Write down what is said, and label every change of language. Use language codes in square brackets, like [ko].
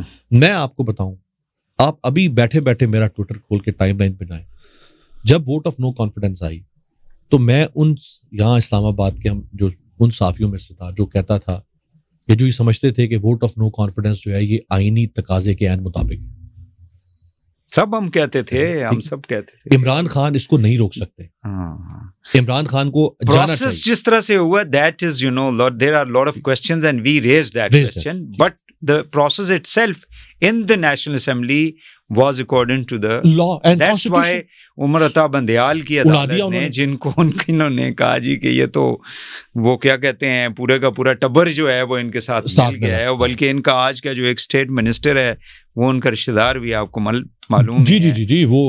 [ur] میں آپ کو بتاؤں, آپ ابھی بیٹھے بیٹھے میرا ٹویٹر کھول کے ٹائم لائن پہ جائیں, جب ووٹ آف نو کانفیڈنس آئی تو میں یہاں اسلام آباد کے جو ان صحافیوں میں سے تھا جو کہتا تھا کہ جو یہ سمجھتے تھے کہ ووٹ آف نو کانفیڈنس جو ہے یہ آئینی تقاضے کے عین مطابق ہے. سب ہم کہتے تھے, ہم سب کہتے تھے عمران خان اس کو نہیں روک سکتے. عمران خان کو پروسیس جس طرح سے ہوا, [en] that is, you know, there are a lot of questions and we raised that question, but the process itself in the National Assembly was according to the law and that's why [ur] Umar Ata Bandial کی عدالت نے جن کو انہوں نے کہا جی کہ یہ تو وہ کیا کہتے ہیں پورے کا پورا ٹبر جو ہے وہ ان کے ساتھ مل گیا ہے, بلکہ ان کا آج کا جو ایک اسٹیٹ منسٹر ہے وہ ان کا رشتہ دار بھی آپ کو معلوم جی وہ